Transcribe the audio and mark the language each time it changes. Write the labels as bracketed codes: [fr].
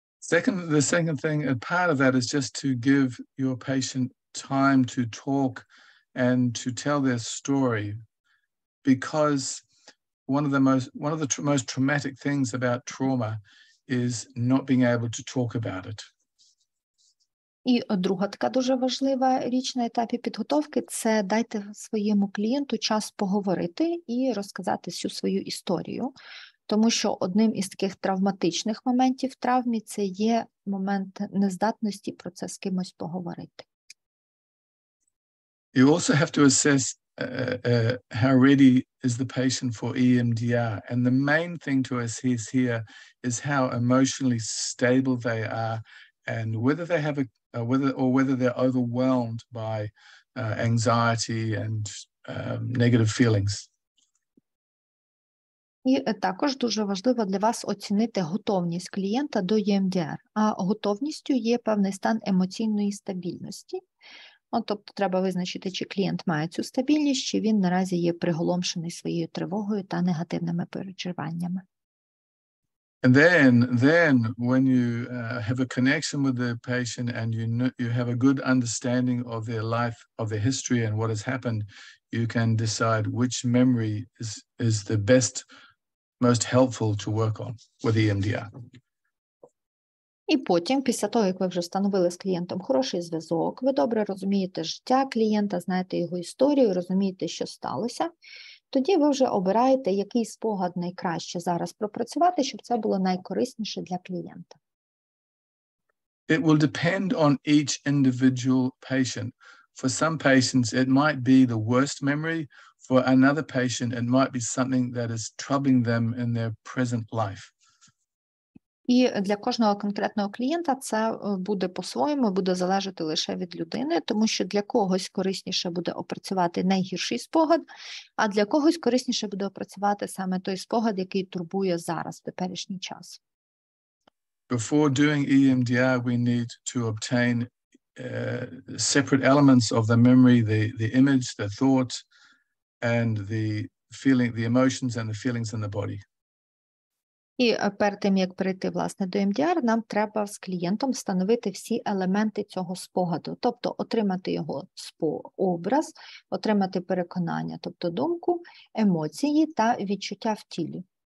[en] The second thing, a part of that is just to give your patient time to talk and to tell their story, because one of the most traumatic things about trauma is not being able to talk about it. [uk] І друга така дуже важлива річ на етапі підготовки – це дайте своєму клієнту час поговорити і розказати всю свою історію. Тому що одним із таких травматичних моментів в травмі – це є момент нездатності про це з кимось поговорити. [en] You also have to assess how ready is the patient for EMDR. And the main thing to assess here is how emotionally stable they are and whether they have whether they're overwhelmed by anxiety and negative feelings. [uk] І також дуже важливо для вас оцінити готовність клієнта до EMDR. А готовністю є певний стан емоційної стабільності. Тобто треба визначити, чи клієнт має цю стабільність, чи він наразі є приголомшений своєю тривогою та негативними переживаннями. [en] And then when you have a connection with the patient and you have a good understanding of their life, of their history and what has happened, you can decide which memory is the best, most helpful to work on with EMDR. [uk] І потім, після того, як ви вже встановили з клієнтом хороший зв'язок, ви добре розумієте життя клієнта, знаєте його історію, розумієте, що сталося, тоді ви вже обираєте, який спогад найкраще зараз пропрацювати, щоб це було найкорисніше для клієнта. [en] It will depend on each individual patient. For some patients, it might be the worst memory. For another patient, it might be something that is troubling them in their present life. [uk] І для кожного конкретного клієнта це буде по-своєму, буде залежати лише від людини, тому що для когось корисніше буде опрацювати найгірший спогад, а для когось корисніше буде опрацювати саме той спогад, який турбує зараз, в теперішній час. [en] Before doing EMDR, we need to obtain separate elements of the memory, the image, the thought, and the feeling, the emotions and the feelings in the body. [uk] І перед тим, як перейти, власне, до МДР, нам треба з клієнтом встановити всі елементи цього спогаду, тобто отримати його образ, отримати переконання, тобто думку, емоції та відчуття в тілі.